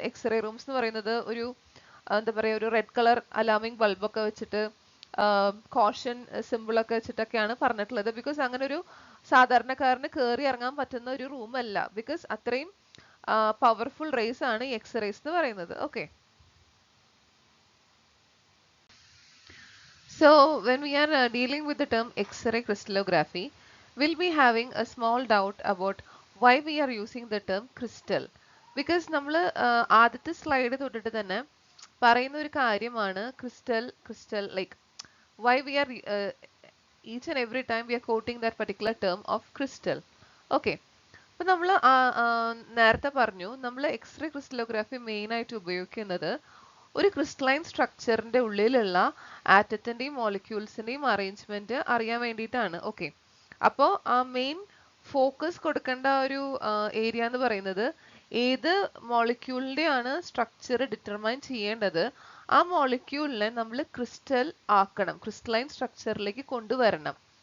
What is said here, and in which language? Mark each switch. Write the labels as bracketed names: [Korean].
[Malayalam] X-ray rooms എന്ന് പറയുന്നത് ഒരു എന്താ പറയുക, ഒരു റെഡ് കളർ അലാമിംഗ് ബൾബൊക്കെ വെച്ചിട്ട് കോഷൻ സിമ്പിളൊക്കെ വെച്ചിട്ടൊക്കെയാണ് പറഞ്ഞിട്ടുള്ളത്. ബിക്കോസ് അങ്ങനെ ഒരു സാധാരണക്കാരന് കയറി ഇറങ്ങാൻ പറ്റുന്ന ഒരു റൂം അല്ല. ബിക്കോസ് അത്രയും പവർഫുൾ റേസ് ആണ് ഈ എക്സ്റേസ് എന്ന് പറയുന്നത്. Okay. [English] So, when we are dealing with the term X-ray crystallography, we'll be having a small doubt about why we are using the term crystal. Because [Malayalam] നമ്മൾ ആദ്യത്തെ slide തൊട്ടിട്ട് തന്നെ പറയുന്ന ഒരു കാര്യമാണ് [English] crystal like why we are each and every time we are quoting that particular term of crystal. Okay. [Malayalam] അപ്പൊ നമ്മൾ നേരത്തെ പറഞ്ഞു നമ്മൾ എക്സ്റേ ക്രിസ്റ്റലോഗ്രാഫി മെയിൻ ആയിട്ട് ഉപയോഗിക്കുന്നത് ഒരു ക്രിസ്റ്റലൈൻ സ്ട്രക്ചറിന്റെ ഉള്ളിലുള്ള ആറ്റത്തിന്റെയും മോളിക്യൂൾസിന്റെയും അറേഞ്ച്മെന്റ് അറിയാൻ വേണ്ടിയിട്ടാണ്. ഓക്കെ. അപ്പോൾ ആ മെയിൻ ഫോക്കസ് കൊടുക്കേണ്ട ഒരു ഏരിയ എന്ന് പറയുന്നത് ഏത് മോളിക്യൂളിന്റെ ആണ് സ്ട്രക്ചർ ഡിറ്റർമൈൻ ചെയ്യേണ്ടത്, ആ മോളിക്യൂളിനെ നമ്മൾ ക്രിസ്റ്റൽ ആക്കണം, ക്രിസ്റ്റലൈൻ സ്ട്രക്ചറിലേക്ക് കൊണ്ടുവരണം.